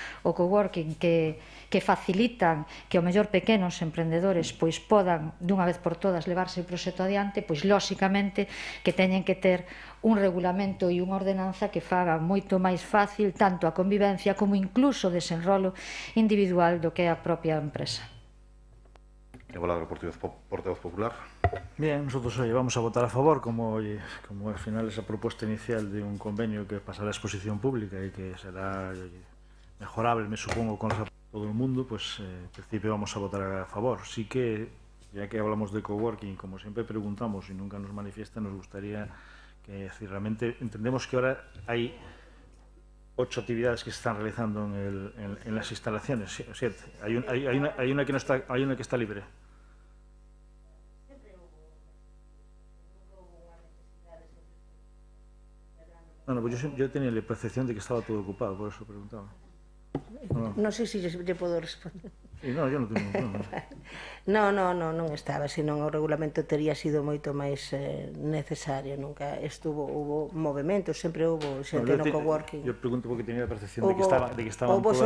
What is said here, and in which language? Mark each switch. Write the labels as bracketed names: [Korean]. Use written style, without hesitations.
[Galician] o coworking, que facilitan que ao mellor pequenos emprendedores pois podan dunha vez por todas levarse o proxecto adiante, pois lóxicamente que teñen que ter un regulamento e unha ordenanza que faga moito máis fácil tanto a convivencia como incluso o desenrolo individual do que é a propia empresa. Ten a palabra o Portavoz Popular. [Spanish] Bien, nosotros hoy vamos a votar a favor, como al final esa propuesta inicial de un convenio que pasará a exposición pública y que será mejorable, me supongo, con todo el mundo, pues en principio vamos a votar a favor. Sí que, ya que hablamos de coworking, como siempre preguntamos y nunca nos manifiesta, nos gustaría que si realmente entendemos que ahora hay 8 actividades que se están realizando en las instalaciones, 7. Hay una que no está, hay una que está libre. Bueno, pues yo tenía la percepción de que estaba todo ocupado, por eso preguntaba. [Galician] Non sei se lle podo responder. [Spanish] Sí, no, yo non tengo. [Galician] Non estaba, senón o regulamento tería sido moito máis necesario. Nunca hubo movimentos, sempre hubo xente no coworking. Eu pregunto porque tenía a percepción de que estaban todos os